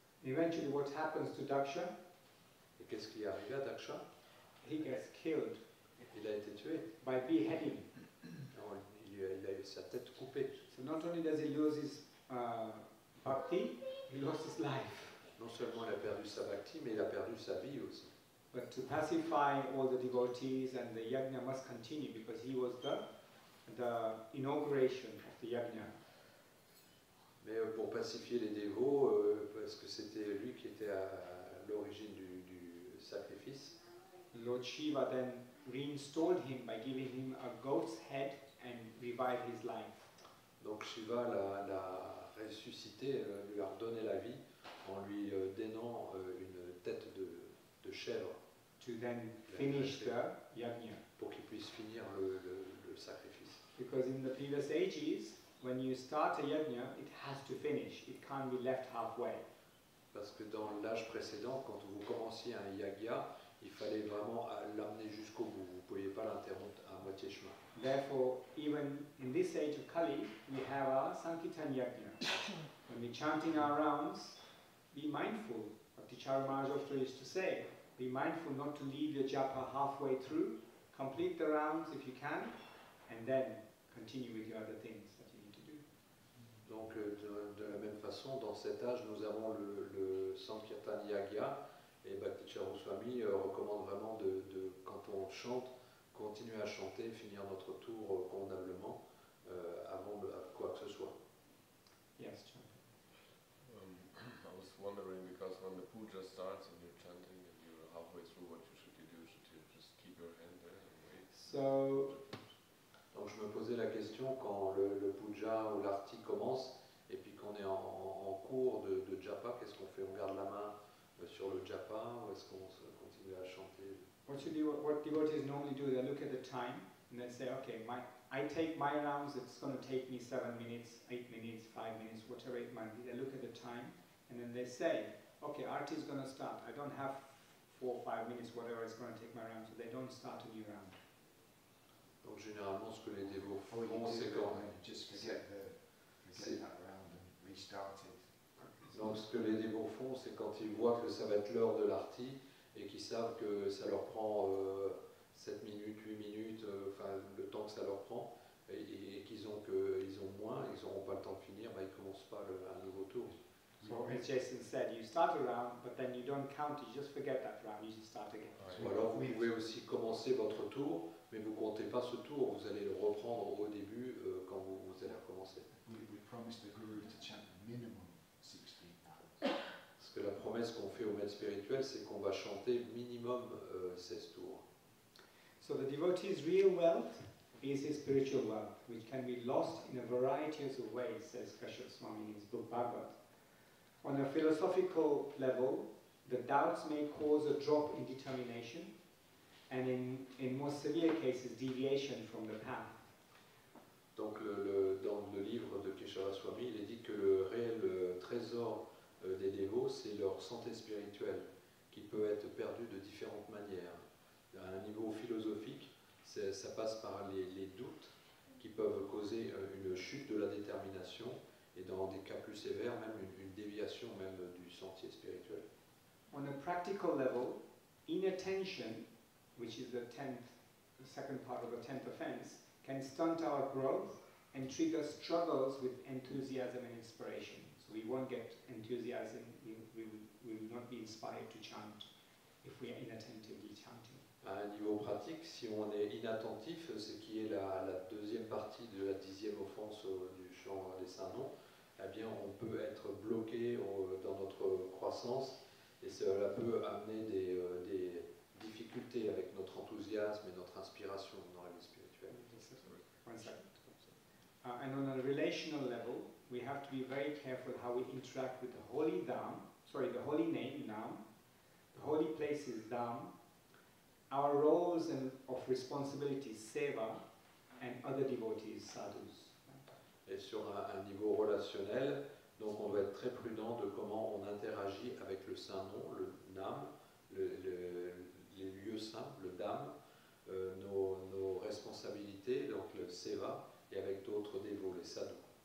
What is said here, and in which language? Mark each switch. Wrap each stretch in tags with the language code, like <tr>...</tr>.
<en>Eventually what happens to Daksha?</en> <fr>Et qu'est-ce qui est arrivé à Daksha?</fr> <en>he gets killed</en> <fr>Il a été tué.</fr> <en>by beheading.</en> <fr>Non, il a eu sa tête coupée.</fr> <en>So not only does he lose his bhakti, he lost his life.</en> <fr>Non seulement il a perdu sa bhakti, mais il a perdu sa vie aussi.</fr> <en>But to pacify all the devotees, and the yajna must continue because he was the inauguration of the yajna.</en> <fr>Mais pour pacifier les dévots, parce que c'était lui qui était à l'origine du sacrifice,</fr> <en>Lord Shiva then reinstalled him by giving him a goat's head and revived his life.</en> <fr>donc Shiva l'a ressuscité, lui a redonné la vie en lui donnant une tête de chèvre</fr> <en>To then finish the yajna.</en> <fr>pour qu'il puisse finir le sacrifice.</fr> <en>Because in the previous ages, when you start a yajna, it has to finish. It can't be left halfway.</en> <fr>Parce que dans l'âge précédent, quand vous commenciez un yagya, il fallait vraiment l'amener jusqu'au bout. Vous ne pouviez pas l'interrompre à moitié chemin.</fr> <en>Therefore, even in this age of Kali, we have our Sankirtan yajna. When we're chanting our rounds, be mindful. Bhaktacharya Maharaj often used to say, be mindful not to leave your japa halfway through. Complete the rounds if you can, and then continue with your other things that you need to do.</en> <fr>Donc de la même façon, dans cet âge, nous avons le Sankirtan Yagya, et Bhaktacharya Swami recommande vraiment quand on chante, continuer à chanter, finir notre tour convenablement avant quoi que ce soit.</fr> <en>Yes, Chan. I was wondering, because when the puja starts and you're chanting and you're halfway through, what should you do? Should you just keep your hand there and wait? So,</en> <fr>Donc je me posais la question quand le puja ou l'arti commence et puis qu'on est en cours de japa, qu'est-ce qu'on fait? On garde la main sur le japa ou est-ce qu'on continue à chanter?</fr> <en>what devotees normally do, they look at the time and they say, okay, I take my rounds, it's going to take me 7 minutes, 8 minutes, 5 minutes, whatever it might be. They look at the time and then they say, okay, arti is going to start. I don't have 4 or 5 minutes, whatever it's going to take my round, so they don't start a new round.</en> <fr>Donc généralement ce que les dévots</fr> <en>Or you</en> <fr>font,</fr> <en>do</en> <fr>c'est</fr> <en>it</en> <fr>quand</fr> <en>and then just forget that round and restart it.</en> <fr>Donc ce que les dévots font, c'est quand ils voient que ça va être l'heure de l'arti et qu'ils savent que ça leur prend 7 minutes, 8 minutes, enfin le temps que ça leur prend, et qu'ils ont moins, ils n'auront pas le temps de finir, ils ne commencent pas un nouveau tour.</fr> <en>So as Jason said, you start a round, but then you don't count it, you just forget that round, you just start again.</en> <fr>Ou alors vous pouvez aussi commencer votre tour, mais vous ne comptez pas ce tour, vous allez le reprendre au début quand vous allez recommencer.</fr> <en>We promised the Guru to chant minimum 16 rounds.</en> <fr>Parce que la promesse qu'on fait au maître spirituel, c'est qu'on va chanter minimum 16 tours.</fr> <en>So the devotee's real wealth is his spiritual wealth, which can be lost in a variety of ways, says Kashyap Swami in his book Bhagavad. On a philosophical level, the doubts may cause a drop in determination, and in more severe cases, deviation from the path.</en> <fr>Donc dans le livre de Keshava Swami, il est dit que le réel trésor des dévots, c'est leur santé spirituelle, qui peut être perdue de différentes manières. À un niveau philosophique, ça passe par les doutes qui peuvent causer une chute de la détermination, et dans des cas plus sévères, même une déviation même du sentier spirituel.</fr> <en>On a practical level, inattention, which is the second part of the 10th offense, can stunt our growth and trigger struggles with enthusiasm and inspiration. So we won't get enthusiasm, we will not be inspired to chant if we are inattentively chanting.</en> <fr>À un niveau pratique, si on est inattentif, ce qui est la deuxième partie de la 10e offense du chant des saints noms, eh bien on peut être bloqué dans notre croissance et cela peut amener des difficultés avec notre enthousiasme et notre inspiration dans la vie spirituelle.</fr> <en>One second. And on a relational level, we have to be very careful how we interact with the holy name, Nam, the holy places, Dham, our roles of responsibilities, Seva, and other devotees, sadhus.</en> <fr>Et sur un niveau relationnel, donc on doit être très prudent de comment on interagit avec le saint nom, le Nam, les lieux saints, le Dham, nos responsabilités, donc le Seva, et avec d'autres dévots, les sadhus.</fr>